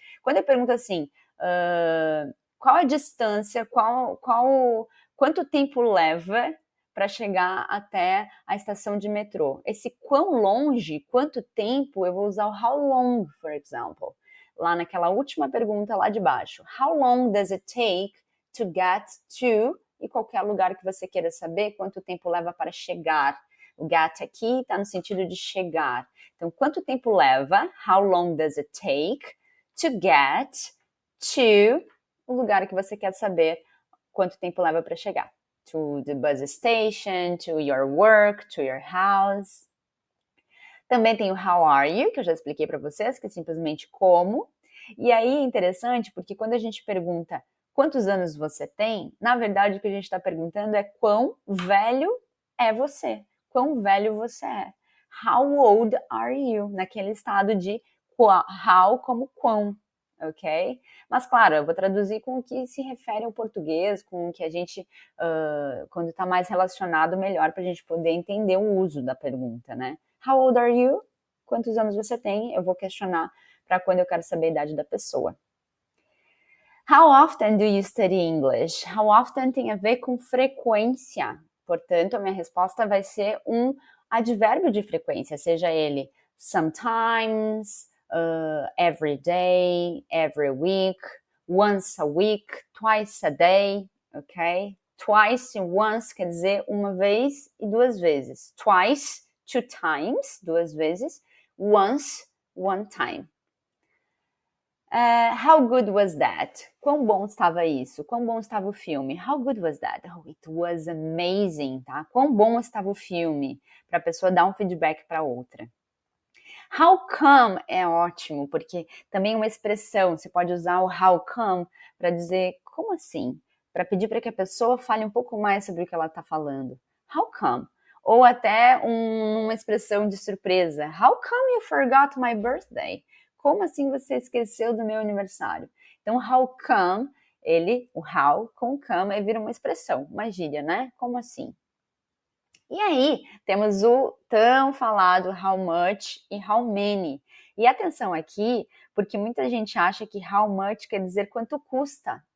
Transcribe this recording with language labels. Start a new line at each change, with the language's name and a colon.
Portuguese: Quando eu pergunto assim, qual a distância, quanto tempo leva para chegar até a estação de metrô? Esse quão longe, quanto tempo, eu vou usar o how long, for example. Lá naquela última pergunta lá de baixo.
English: How long does it take to get to?
Portuguese: E qualquer lugar que você queira saber, quanto tempo leva para chegar. O get aqui está no sentido de chegar. Então, quanto tempo leva?
English: How long does it take to get to
Portuguese: o lugar que você quer saber quanto tempo leva para chegar?
English: To the bus station, to your work, to your house.
Portuguese: Também tem o how are you, que eu já expliquei para vocês, que é simplesmente como. E aí é interessante, porque quando a gente pergunta quantos anos você tem, na verdade o que a gente está perguntando é quão velho é você. Quão velho você é.
English: How old are you?
Portuguese: Naquele estado de how como quão, ok? Mas claro, eu vou traduzir com o que se refere ao português, com o que a gente, quando está mais relacionado, melhor para a gente poder entender o uso da pergunta, né?
English: How old are you?
Portuguese: Quantos anos você tem? Eu vou questionar para quando eu quero saber a idade da pessoa.
English: How often do you study English?
Portuguese: How often tem a ver com frequência. Portanto, a minha resposta vai ser um advérbio de frequência, seja ele
English: sometimes, every day, every week, once a week, twice a day, ok?
Portuguese: Twice e once quer dizer uma vez e duas vezes.
English: Twice, two times,
Portuguese: duas vezes.
English: Once, one time. How good was that?
Portuguese: Quão bom estava isso? Quão bom estava o filme?
English: How good was that? Oh, it was amazing,
Portuguese: tá? Quão bom estava o filme? Para a pessoa dar um feedback para outra. How come é ótimo, porque também é uma expressão, você pode usar o how come para dizer como assim? Para pedir para que a pessoa fale um pouco mais sobre o que ela está falando. How come? Ou até uma expressão de surpresa.
English: How come you forgot my birthday?
Portuguese: Como assim você esqueceu do meu aniversário? Então, how come, o how com come, vira uma expressão, uma gíria, né? Como assim? E aí, temos o tão falado how much e how many. E atenção aqui, porque muita gente acha que how much quer dizer quanto custa.